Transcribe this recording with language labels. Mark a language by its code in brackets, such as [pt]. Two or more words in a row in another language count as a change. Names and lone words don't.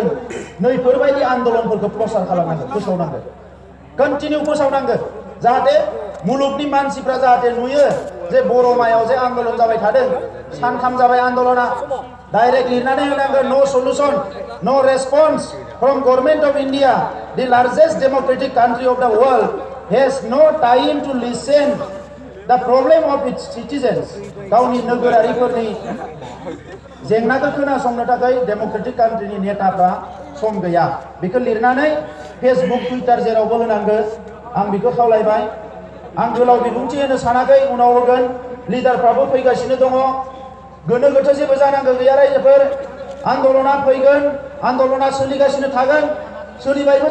[brx] नैफोरबायदि आन्दलनफोरखौ प्रसार खालामनांगोन फोसावनांगोन कन्टिनिउ फोसावनांगोन जाहाथे मुलुगनि मानसिफ्रा जाहाथे नुयो जे बर'मायाव जे आन्दलन जाबाय थादों सानथाम जाबाय आन्दलना डाइरेक्ट लिरनानै होनांगोन [en] no solution no response from Government of India the largest democratic country of the world has no time to listen the problem of its citizens [brx] गावनि नोगोरारिफोरनि जेंनाखौ खोनासंनो थाखाय डेमोक्रेटिक कान्ट्रिनि नेताफ्रा सम गैया बेखौ लिरनानै फेसबुक टुइटार जेरावबो होनांगौ आं बेखौ खावलायबाय आं गोलाव बिबुंथि होनो सानाखै उनाव होगोन लिडारफ्राबो फैगासिनो दङ गोनो गोथो जेबो जानांगौ गैया रायजोफोर आन्दलना फैगोन आन्दलना सोलिगासिनो थागोन सोलिबायबो